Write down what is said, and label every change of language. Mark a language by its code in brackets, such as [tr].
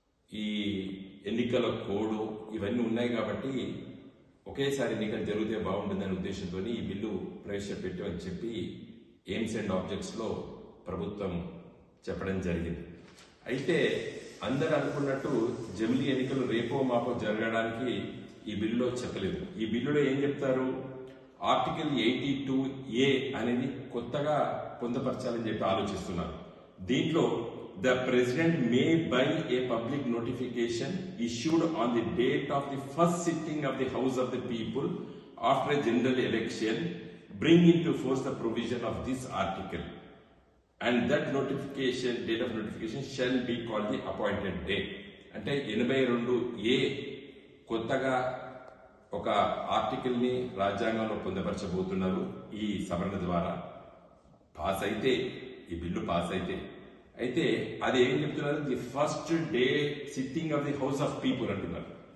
[te] ఈ ఎన్నికల కోడ్ ఇవన్నీ ఉన్నాయి కాబట్టి ఒకేసారి ఎన్నికలు జరిగితే బాగుంటుందనే ఉద్దేశంతో ఈ బిల్లు ప్రవేశపెట్టామని చెప్పి ఎయిమ్స్ అండ్ ఆబ్జెక్ట్స్ లో ప్రభుత్వం చెప్పడం జరిగింది. అయితే అందరు అనుకున్నట్టు జమిలీ ఎన్నికలు రేపో మాపో జరగడానికి ఈ బిల్లులో చెప్పలేదు. ఈ బిల్లులో ఏం చెప్తారు, ఆర్టికల్ 82A అనేది కొత్తగా పొందపరచాలని చెప్పి ఆలోచిస్తున్నారు. [en] దీంట్లో the president may by a public notification issued on the date of the first sitting of the House of the People after a general election bring into force the provision of this article, and that notification date of notification shall be called the appointed date. [te] అంటే 82A కొత్తగా ఒక article ని రాజ్యాంగంలో పొందపరచబోతున్నారు. ఈ సవరణ ద్వారా pass అయితే, ఈ బిల్లు పాస్ అయితే అది ఏం చెప్తున్నారు, [en] the first day sitting of the house of people [te] అంటున్నారు.